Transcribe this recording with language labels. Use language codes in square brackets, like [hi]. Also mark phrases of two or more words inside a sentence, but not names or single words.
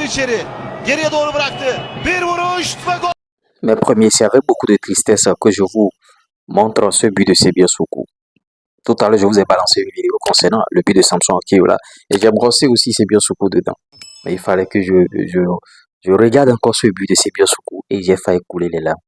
[tr] içeri. Geriye doğru bıraktı. Bir vuruş ve gol. [fr] Mais premier, c'est avec beaucoup de tristesse que je vous montre ce but de Sebia Soukou. Tout à l'heure, je vous ai balancé une vidéo concernant le but de Samson Akiola et j'ai brossé aussi Sebia Soukou dedans. Mais il fallait que je regarde encore ce but de Sebia Soukou et j'ai failli couler les larmes.